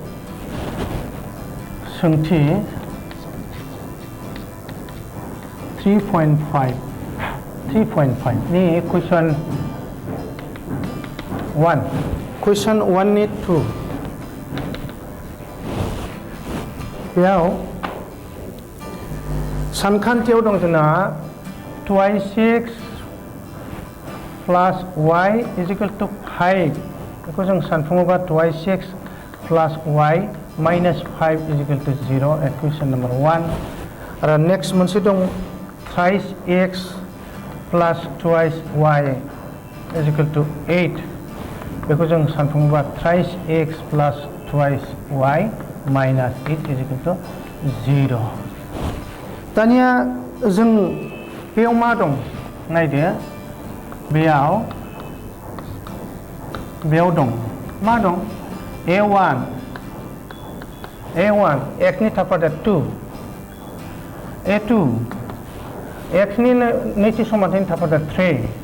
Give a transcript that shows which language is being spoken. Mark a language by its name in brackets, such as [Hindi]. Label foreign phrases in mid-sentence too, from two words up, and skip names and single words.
[Bodo] सोंथि 3.5 नि question 1 नि 2 बेयाव सानखान्थियाव दं जोंना 2x [English] plus y is equal to 5 बेखौ जों सानफुङोबा 2x plus y minus 5 is equal to 0 equation number 1 [Bodo] आरो next मोनसे दं [English] thrice x plus twice y is equal to 8 [Bodo] बेखौ जों सानफुङोबा [English] thrice x plus twice y minus 8 is equal to 0 [Bodo] दानिया जों बेयाव मा दं नायदो बेयाव दं मा दं a1 x नि थाफादा 2 a2 x नि नैथि समानथायनि थाफादा 3